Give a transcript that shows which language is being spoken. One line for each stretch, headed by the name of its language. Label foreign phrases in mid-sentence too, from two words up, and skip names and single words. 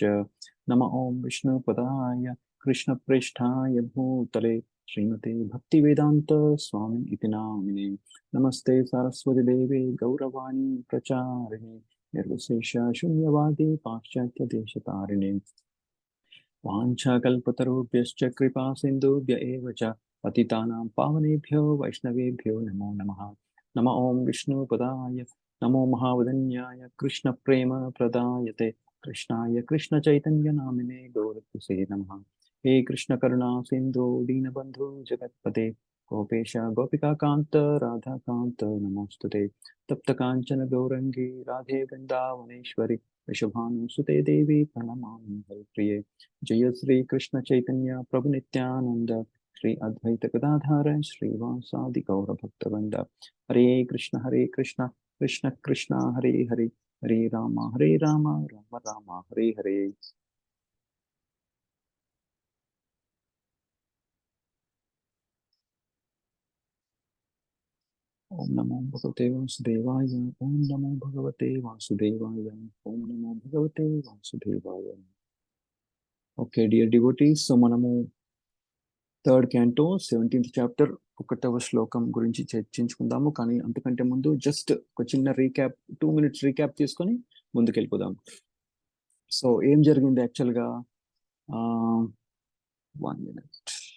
Sanskrit: నమ ఓం విష్ణుపదాయ కృష్ణ ప్రేష్ఠాయ భూతలే శ్రీమతే భక్తి వేదాంత స్వామి ఇతి నామినే. నమస్తే సరస్వతి దేవే గౌరవాణి ప్రచారిణి నిర్విశేష శూన్యవాది పాశ్చాత్య దేశతారిణి. వాంఛాకల్పతరుభ్యశ్చ కృపా సింధుభ్య ఏవ చ పతితానాం పావనేభ్యో వైష్ణవేభ్యో నమో నమః. నమ ఓం విష్ణుపదాయ నమో మహావదన్యాయ కృష్ణ ప్రేమ ప్రదాయతే కృష్ణాయ కృష్ణ చైతన్య నామినే గౌరవసే నమః. हे कृष्ण करुणा सिंधु दीनबंधु जगत्पते गोपेश गोपिका कांत राधा कांत नमोस्तुते. तप्त कांचन गौरंगी राधे वृंदावनेश्वरी वृषभानुसुते देवी प्रणमामि हरिप्रिये. जय श्री कृष्ण चैतन्य प्रभु नित्यानंद श्री अद्वैत गदाधर श्रीवासादि गौर भक्तवृंद. हरे कृष्ण कृष्ण कृष्ण हरे हरे हरे राम राम राम हरे हरे. ओम नमो भगवते वासुदेवाय ओम नमो भगवते वासुदेवाय ओम नमो भगवते वासुदेवाय.
English: okay dear devotees,
Telugu: సో మనము
English: third canto 17th chapter
Telugu: ఒకటవ శ్లోకం గురించి చర్చించుకుందాము. కానీ అంతకంటే ముందు జస్ట్ ఒక చిన్న రీక్యాప్,
English: 2 minutes recap
Telugu: తీసుకొని ముందుకెళ్ళిపోదాం. సో ఏం జరిగింది యాక్చువల్గా? 1 minute.